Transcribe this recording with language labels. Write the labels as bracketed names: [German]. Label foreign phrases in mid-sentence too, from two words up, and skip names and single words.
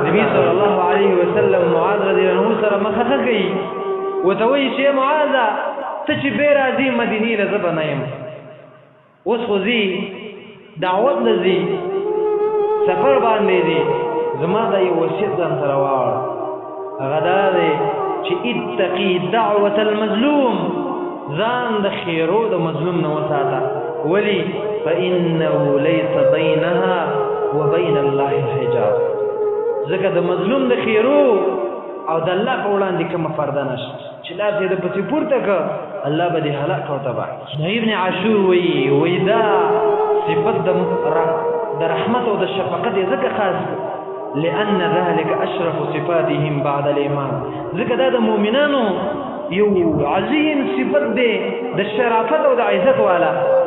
[Pashto] نبي [Arabic] صلی الله علیه وسلم [Pashto] معاذ [Arabic] رضی الله عنه [Pashto] سره مخه کوي ورته وایي چې معاذه ته چې بې راځې مدینې له زه به نه یم اوس خو ځي دعوت له ځي سفر باندې دی زما دا یو وصیت ځان سره واوړه هغه دا دی چې [Arabic] اتقي دعوة المظلوم [Pashto] ځان د خیرو د مظلوم نه وساته ولي [Arabic] فإنه ليس بينها وبين الله حجاب. [Pashto] ځکه د مظلوم د خیرو او د الله په وړاندې کومه پرده نشته چې لاس یې د پسې پورته کړه الله به دې هلاک او تباه. ابن عاشور وایي دا صفت د رحمت او د شفقت یې ځکه خاص [Arabic] لأن ذلك أشرف صفاتهم بعد الإيمان. [Pashto] ځکه دا د مؤمنانو یو عظیم صفت دی د شرافت او د عزت والا